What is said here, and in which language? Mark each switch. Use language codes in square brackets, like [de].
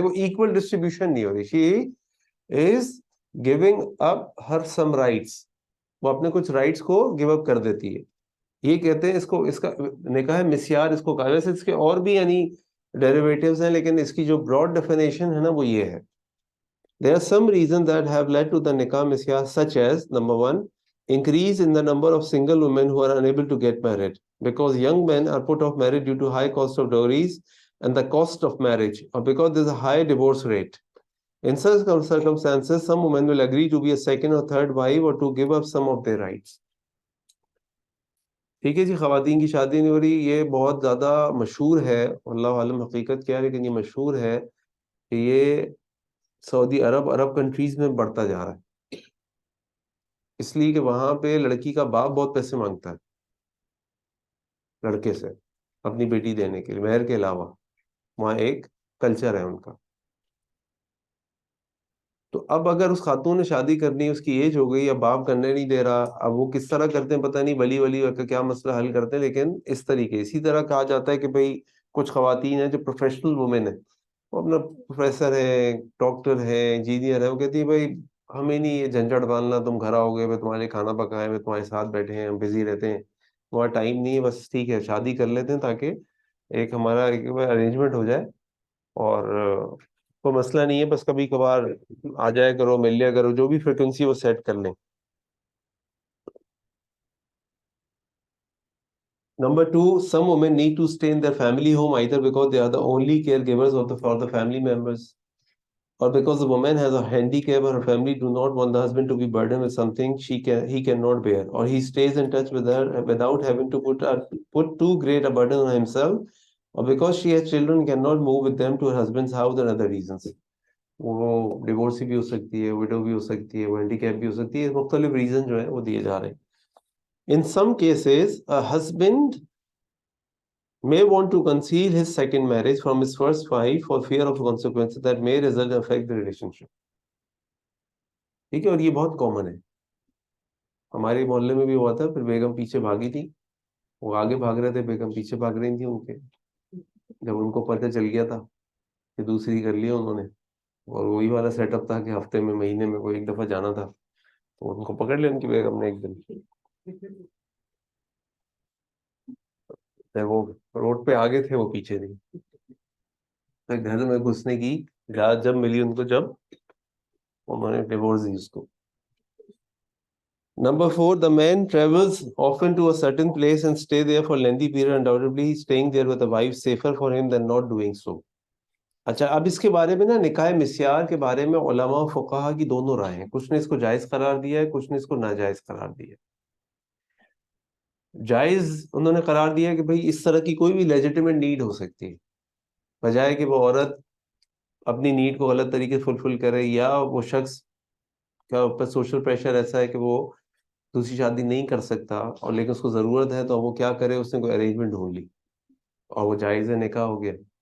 [ur] وہ equal distribution نہیں ہو رہی. [en] She is giving up her some rights. [ur] وہ اپنے کچھ رائٹس کو گیو اپ کر دیتی ہے. یہ کہتے ہیں, اس کا نکاح مسیار اس کو کہا. ویسے اس کے اور بھی یعنی ڈیریویٹیوز ہیں, لیکن اس کی جو براڈ ڈیفینیشن ہے نا وہ یہ ہے. [en] There are some reasons that have led to the nikah misyah, such as number one, increase in the number of single women who are unable to get married, because young men are put off marriage due to high cost of dowries and the cost of marriage, or because there's a high divorce rate. In such circumstances, some women will agree to be a second or third wife or to give up some of their rights. [ur] ٹھیک ہے جی. خواتین کی شادی نہیں ہو رہی, یہ بہت زیادہ مشہور ہے, اللہ عالم حقیقت کیا ہے, لیکن یہ مشہور ہے کہ یہ سعودی عرب کنٹریز میں بڑھتا جا رہا ہے. اس لیے کہ وہاں پہ لڑکی کا باپ بہت پیسے مانگتا ہے لڑکے سے اپنی بیٹی دینے کے لیے, مہر کے علاوہ. وہاں ایک کلچر ہے ان کا. تو اب اگر اس خاتون نے شادی کرنی, اس کی ایج ہو گئی, اب باپ کرنے نہیں دے رہا, اب وہ کس طرح کرتے ہیں پتہ نہیں, ولی کا کیا مسئلہ حل کرتے ہیں, لیکن اس طریقے. اسی طرح کہا جاتا ہے کہ بھئی کچھ خواتین ہیں جو پروفیشنل وومن ہیں, وہ اپنا پروفیسر ہے, ڈاکٹر ہے, انجینئر ہے, وہ کہتی ہے بھائی ہمیں نہیں یہ جھنجھٹ ڈالنا, تم گھر آؤ گے, میں تمہارے کھانا پکائے, میں تمہارے ساتھ بیٹھے ہیں, ہم بزی رہتے ہیں, ہمارا ٹائم نہیں ہے, بس ٹھیک ہے شادی کر لیتے ہیں تاکہ ایک ہمارا ارینجمنٹ ہو جائے, اور کوئی مسئلہ نہیں ہے, بس کبھی کبھار آ جایا کرو, مل لیا کرو, جو بھی فریکوینسی وہ سیٹ کر لیں. [en] Number two, some women need to stay in their family home either because they are the only caregivers for the family members, or because the woman has a handicap or her family do not want the husband to be burdened with something he cannot bear, or he stays in touch with her without having to put too great a burden on himself, or because she has children cannot move with them to her husband's house, and other reasons. [ur] وہ divorce بھی ہو سکتی ہے, وڈو بھی ہو سکتی ہے, وہ handy cap بھی ہو سکتی ہے, مختلف ریزن جو ہے وہ دیے جا رہے ہیں. [en] In some cases, a husband may want to conceal his second marriage from his first wife for fear of consequences that may result and affect the relationship. [ur] ٹھیک ہے, اور یہ بہت کامن ہے. ہمارے محلے میں بھی ہوا تھا, پھر بیگم پیچھے بھاگی تھی, وہ آگے بھاگ رہے تھے, بیگم پیچھے بھاگ رہی تھی ان کے. جب ان کو پتہ چل گیا تھا کہ دوسری کر لیا انہوں نے, اور وہی والا سیٹ اپ تھا کہ ہفتے میں مہینے میں کوئی ایک دفعہ جانا تھا, تو ان کو پکڑ لیا ان کی بیگم نے ایک دن. وہ روڈ پہ آگے تھے, وہ پیچھے تھی. گھر میں گھسنے کی اجازت جب ملی ان کو, جب انہوں نے ڈیورس دی اس کو. [en] Number four, the man travels often to a certain place and stay there for lengthy period. Undoubtedly, staying there with a wife safer for him than not doing so. [ur] اچھا, اب اس کے بارے میں نا نکاح مسیار کے بارے میں علماء و فقہا کی دونوں رائے ہیں. کچھ نے اس کو جائز قرار دیا ہے, کچھ نے اس کو ناجائز قرار دیا ہے. جائز انہوں نے قرار دیا کہ بھئی اس طرح کی کوئی بھی لیجیٹیمیٹ نیڈ ہو سکتی ہے, بجائے کہ وہ عورت اپنی نیڈ کو غلط طریقے سے فلفل کرے, یا وہ شخص کا اوپر سوشل پریشر ایسا ہے کہ وہ دوسری شادی نہیں کر سکتا, اور لیکن اس کو ضرورت ہے, تو وہ کیا کرے, اس نے کوئی ارینجمنٹ ڈھونڈ لی اور وہ جائز نکاح ہو گیا.